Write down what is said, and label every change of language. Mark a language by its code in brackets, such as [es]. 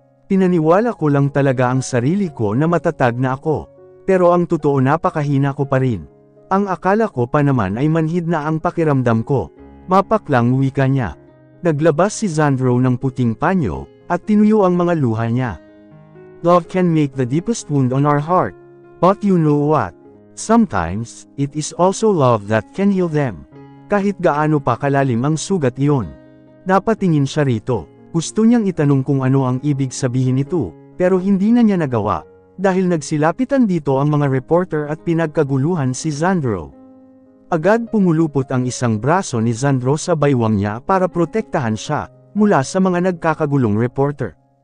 [tl] Pinaniwala ko lang talaga ang sarili ko na matatag na ako. Pero ang totoo napakahina ko pa rin. Ang akala ko pa naman ay manhid na ang pakiramdam ko. Mapaklang wika niya. Naglabas si Xandro ng puting panyo, at tinuyo ang mga luha niya. [en] Love can make the deepest wound on our heart. But you know what? Sometimes, it is also love that can heal them. [tl] Kahit gaano pa kalalim ang sugat iyon. Napatingin siya rito. Gusto niyang itanong kung ano ang ibig sabihin nito, pero hindi na niya nagawa, dahil nagsilapitan dito ang mga reporter at pinagkaguluhan si Xandro. Agad pumulupot ang isang braso ni Xandro sa baywang niya para protektahan siya, mula sa mga nagkakagulong reporter.